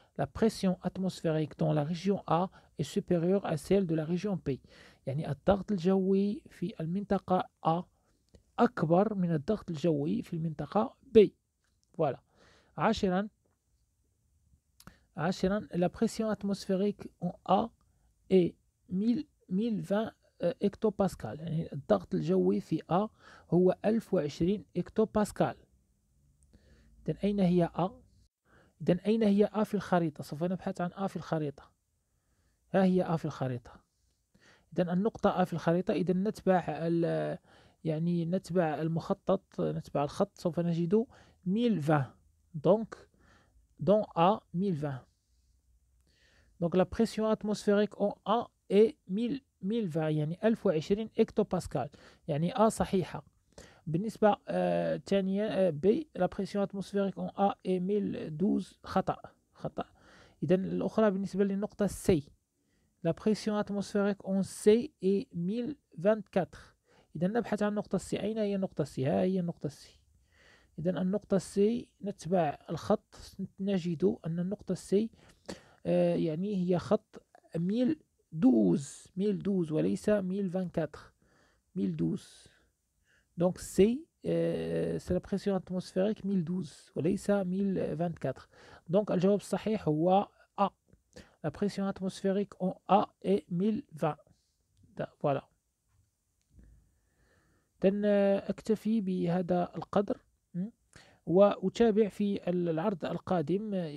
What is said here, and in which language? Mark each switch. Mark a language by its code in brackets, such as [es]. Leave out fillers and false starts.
[fr] La pression atmosphérique dans la région A est supérieure à celle de la région B. [ar] يعني الضغط الجوي في المنطقة A أكبر من الضغط الجوي في المنطقة B. [fr] Voilà. [ar] عاشرا، [fr] la pression atmosphérique en A est 1020 هكتوباسكال. [ar] يعني الضغط الجوي في A هو 1020 هكتوباسكال. إذن أين هي A؟ إذن أين هي A في الخريطة؟ سوف نبحث عن A في الخريطة. ها هي A في الخريطة. إذن النقطة A في الخريطة، إذن نتبع يعني نتبع المخطط، نتبع الخط، سوف نجد 1020. [fr] Donc, dans A, 1020. Donc, la pression atmosphérique en A est 1020، [ar] يعني 1020 هكتوباسكال. يعني A صحيحة. بالنسبة الثانية B، [fr] la pression atmosphérique en A est 1012. [ar] خطأ. إذن الأخرى بالنسبة للنقطة C، [fr] la pression atmosphérique en C est 1024. [ar] إذن نبحث عن النقطة C. أين هي النقطة C؟ ها هي النقطة C. إذن النقطة C نتبع الخط، نجد أن النقطة C يعني هي خط 1012 وليس 1024. 1012. [fr] Donc C, c'est la pression atmosphérique 1012 [ar] وليس 1024. Donc الجواب الصحيح هو A. [fr] La pression atmosphérique en A est 1020. Voilà. [ar] أكتفي بهذا القدر وأتابع في العرض القادم.